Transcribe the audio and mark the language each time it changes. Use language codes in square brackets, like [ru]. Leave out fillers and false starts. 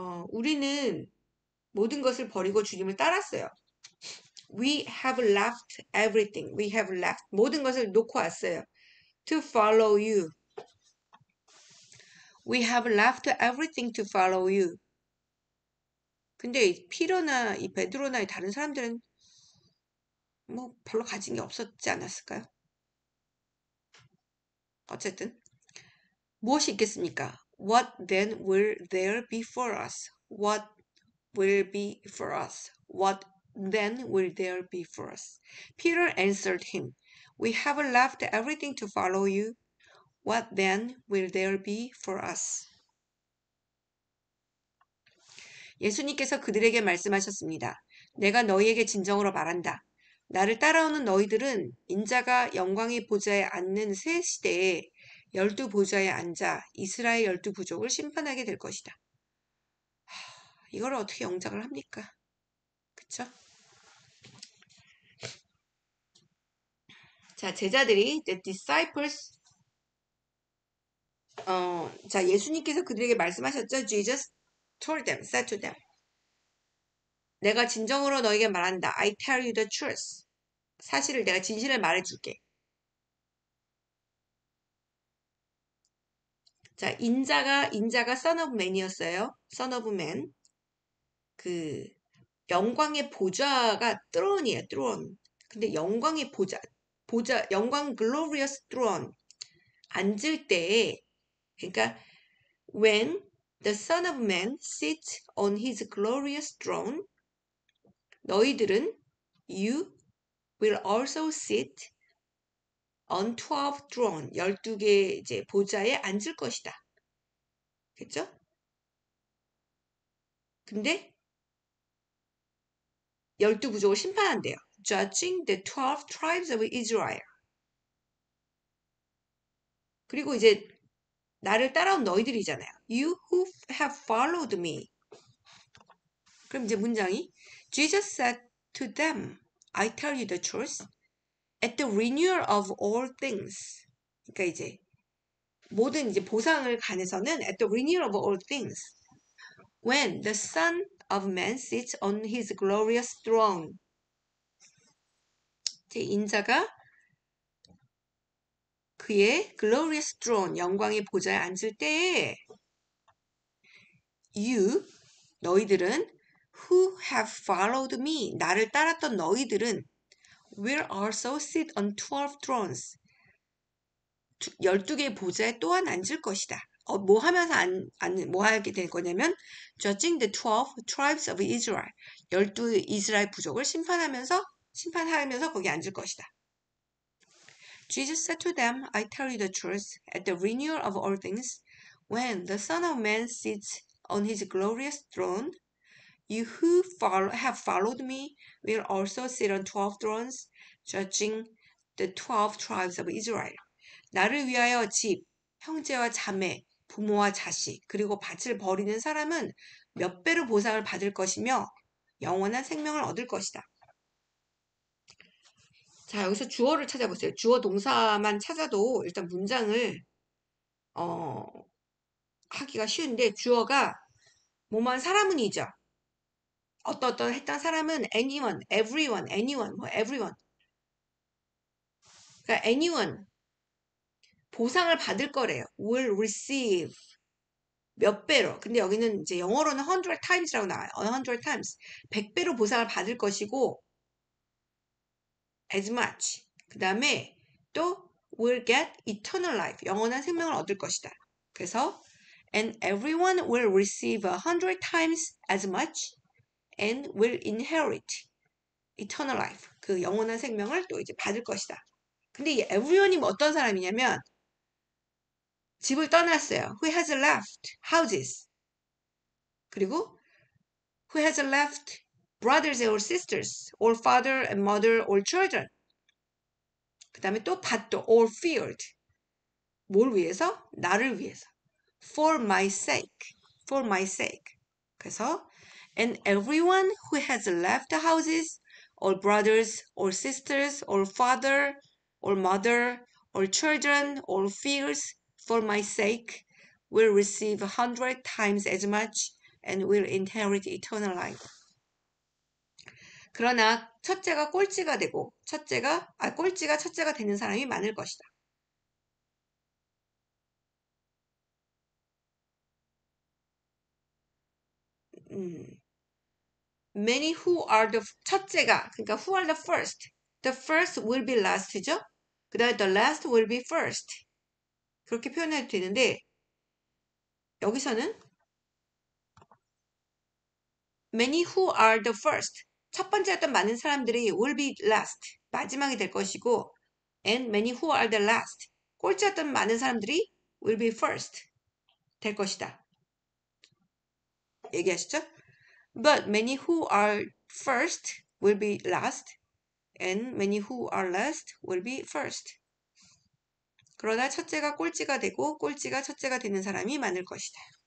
[ko] 우리는 모든 것을 버리고 주님을 따랐어요. [en] We have left everything. We have left. [ko] 모든 것을 놓고 왔어요. [en] To follow you. We have left everything to follow you. [ko] 근데 이 피터나 이 베드로나 이 다른 사람들은 뭐 별로 가진 게 없었지 않았을까요? 어쨌든 무엇이 있겠습니까? [en] What then will there be for us? What will be for us? What then will there be for us? Peter answered him, We have left everything to follow you. What then will there be for us? [ko] 예수님께서 그들에게 말씀하셨습니다. 내가 너희에게 진정으로 말한다. 나를 따라오는 너희들은 인자가 영광의 보좌에 앉는 새 시대에 12보좌에 앉아 이스라엘 12부족을 심판하게 될 것이다. 이걸 어떻게 영작을 합니까? 그쵸? 자, 제자들이 [en] the disciples [ko] 자, 예수님께서 그들에게 말씀하셨죠. [en] Jesus told them, said to them. [ko] 내가 진정으로 너에게 말한다. [en] I tell you the truth. [ko] 사실을 내가 진실을 말해줄게. 자, 인자가 son of man이었어요. [en] son of man. [ko] 그 영광의 보좌가 throne이에요. [en] throne. [ko] 근데 영광의 보좌, 영광 [en] glorious throne [ko] 앉을 때에 그러니까 [en] when the son of man sits on his glorious throne [ko] 너희들은 [en] you will also sit on 12 throne [ko] 12개 이제 보좌에 앉을 것이다. 그렇죠? 근데 12부족을 심판한대요. [en] Judging the 12 tribes of Israel. [ko] 그리고 이제 나를 따라온 너희들이잖아요. [en] You who have followed me. [ko] 그럼 이제 문장이 [en] Jesus said to them, I tell you the truth. At the renewal of all things. [ko] 그러니까 이제 모든 이제 보상을 관해서는 [en] at the renewal of all things. When the Son of Man sits on his glorious throne. [ko] 제 인자가 그의 glorious throne, 영광의 보좌에 앉을 때에 you, 너희들은 [en] who have followed me, [ko] 나를 따랐던 너희들은 [en] will also sit on 12 thrones, [ko] 12개의 보좌에 또한 앉을 것이다. 뭐 하면서 뭐 하게 될 거냐면 [en] judging the 12 tribes of Israel, [ko] 12 이스라엘 부족을 심판하면서 거기 앉을 것이다. [en] Jesus said to them, I tell you the truth, at the renewal of all things, when the Son of Man sits on his glorious throne, you who have followed me will also sit on 12 thrones, judging the 12 tribes of Israel. [ko] 나를 위하여 집, 형제와 자매, 부모와 자식, 그리고 밭을 버리는 사람은 몇 배로 보상을 받을 것이며 영원한 생명을 얻을 것이다. 자, 여기서 주어를 찾아보세요. 주어 동사만 찾아도 일단 문장을 하기가 쉬운데 주어가 뭐만 사람은이죠. 어떤 했던 사람은 anyone, everyone, anyone, 뭐 everyone. 그러니까 anyone 보상을 받을 거래요. [en] will receive [ko] 몇 배로. 근데 여기는 이제 영어로는 100 times라고 나와요. [en] 100 times. [ko] 100배로 보상을 받을 것이고 [en] as much. [ko] 그 다음에 또 [en] will get eternal life. [ko] 영원한 생명을 얻을 것이다. 그래서 [en] and everyone will receive 100 times as much and will inherit eternal life. [ko] 그 영원한 생명을 또 이제 받을 것이다. 근데 이 everyone이 뭐 어떤 사람이냐면 집을 떠났어요. [en] Who has left houses. [ko] 그리고 [en] who has left brothers or sisters or father and mother or children. [ko] 그 다음에 또 밭도 [en] or field. [ko] 뭘 위해서? 나를 위해서. [en] For my sake. For my sake. 그래서 and everyone who has left houses or brothers or sisters or father or mother or children or fields for my sake will receive 100 times as much and will inherit eternal life. [ko] 그러나 첫째가 꼴찌가 되고 꼴찌가 첫째가 되는 사람이 많을 것이다. [en] Many who are the [ko] 첫째가 그러니까 [en] who are the first. The first will be last죠. 그 다음에 the last will be first. [ko] 그렇게 표현해도 되는데 여기서는 [en] many who are the first. [ko] 첫 번째였던 많은 사람들이 [en] will be last. [ko] 마지막이 될 것이고 [en] and many who are the last. [ko] 꼴찌였던 많은 사람들이 [en] will be first. [ko] 될 것이다. 얘기하시죠? [en] But many who are first will be last and many who are last will be first. [ko] 그러나 첫째가 꼴찌가 되고 꼴찌가 첫째가 되는 사람이 많을 것이다.